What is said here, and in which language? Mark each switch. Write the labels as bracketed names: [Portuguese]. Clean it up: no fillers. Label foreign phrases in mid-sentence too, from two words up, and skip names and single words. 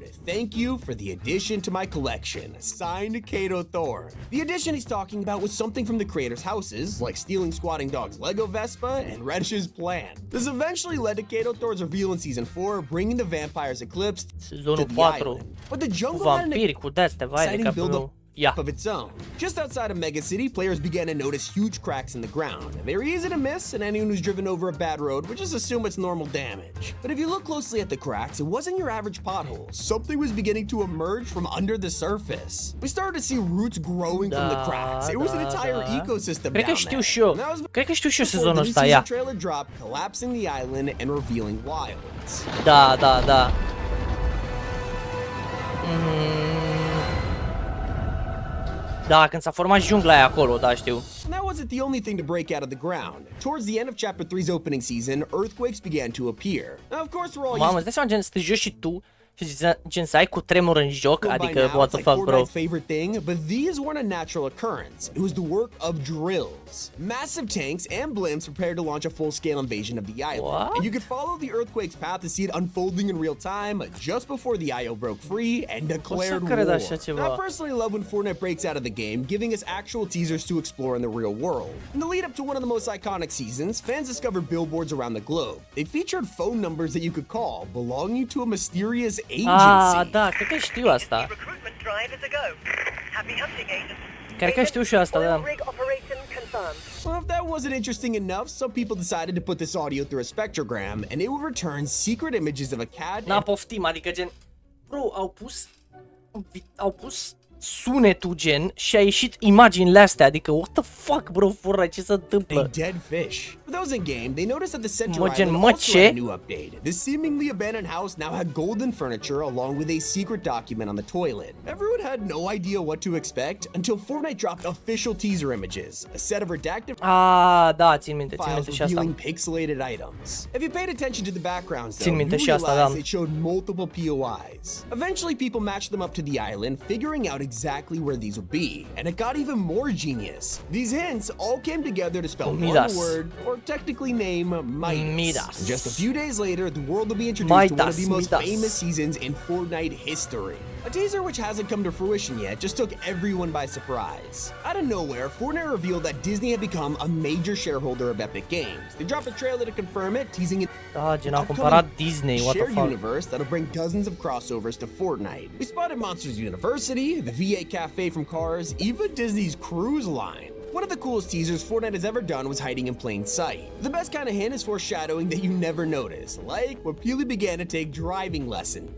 [English] Thank you for the addition to my collection. Signed, Kato Thor. The addition he's talking about was something from the creators' houses, like stealing Squatting Dog's Lego Vespa and Redish's plan. This eventually led to Kato Thor's reveal in Season 4, bringing the vampire's eclipse to [Romanian] Sezonul [English] the 4. island. But the [Romanian] Cu [English] jungle had an [Romanian] vampiri, cu de-astea, vai de [English] exciting [Romanian] capul [English] build-up [Romanian] meu. Ia. [English] of its own. Just outside of Mega City, players began to notice huge cracks in the ground. They were easy to miss, and anyone who's driven over a bad road would just assume it's normal damage. But if you look closely at the cracks, it wasn't your average pothole. Something was beginning to emerge from under the surface. We started to see roots growing from the cracks. It was an entire ecosystem [Romanian] Cred că [English] down [Romanian] știu [English] there. [Romanian] și eu. [English] And that was [Romanian] Cred că știu și eu [English] before [Romanian] sezonul [English] the [Romanian] ăsta, [English] new [Romanian] ia. [English] season trailer dropped, collapsing the island and revealing Wilds. [Romanian] Da, da, da. Da, când s-a format jungla aia acolo, da, știu. [English] And that wasn't the only thing to break out of the ground. Towards the end of Chapter 3's opening season, earthquakes began to appear. Now, of course, we're all [Romanian] Mamă, [English] used [Romanian] îți dai seama, gen, să te joci și tu și gen să ai cu tremur în joc, [English] by [Romanian] adică, [English] now, what it's the like fuck, bro. Fortnite's favorite thing, but these weren't a natural occurrence. It was the work of drills. Massive tanks and blimps prepared to launch a full-scale invasion of the island. What? And you could follow the earthquake's path to see it unfolding in real time just before the IO broke free and declared [Romanian] cred [English] war. [Romanian] așa ceva. [English] Now, I personally love when Fortnite breaks out of the game, giving us actual teasers to explore in the real world. In the lead up to one of the most iconic seasons, fans discovered billboards around the globe. They featured phone numbers that you could call, belonging to a mysterious agency. [Romanian] Ah, da, cred că știu asta. [English] Recruitment drive is a go. Happy hunting, agent. [Romanian] Cred că știu și eu asta, da. [English] Oil rig operation confirmed. Well, if that wasn't interesting enough, some people decided to put this audio through a spectrogram, and it would return secret images of a cat. [Romanian] N-am poftim, adică gen... Bro, au pus sunetul gen și a ieșit imaginile astea, adică [English] what the fuck, bro, [Romanian] Fortnite, ce se [English] A [Romanian] întâmplă? [English] dead fish. For those in game, they noticed that the center [Romanian] Mă, gen, [English] island [Romanian] mă, [English] also [Romanian] ce? [English] had a new update. This seemingly abandoned house now had golden furniture along with a secret document on the toilet. Everyone had no idea what to expect until Fortnite dropped official teaser images, a set of redacted [Romanian] Ah, da, țin minte [English] files [Romanian] și asta. [English] revealing pixelated items. If you paid attention to the backgrounds, [Romanian] Țin [English] though, [Romanian] minte [English] you [Romanian] și asta, [English] realized [Romanian] da. [English] it showed multiple POIs. Eventually, people matched them up to the island, figuring out exactly where these would be. And it got even more genius. These hints all came together to spell one Midas. word, or technically name Midas. Midas. Just a few days later, the world will be introduced to one of the most Midas. famous seasons in Fortnite history. A teaser which hasn't come to fruition yet just took everyone by surprise. Out of nowhere, Fortnite revealed that Disney had become a major shareholder of Epic Games. They dropped a trailer to confirm it, teasing it [Romanian] Da, gen, a cumpărat Disney, [English] what the shared fuck. universe that'll bring dozens of crossovers to Fortnite. We spotted Monsters University, the VA Cafe from Cars, even Disney's cruise line. One of the coolest teasers Fortnite has ever done was hiding in plain sight. The best kind of hint is foreshadowing that you never notice, like when Peely began to take driving lessons.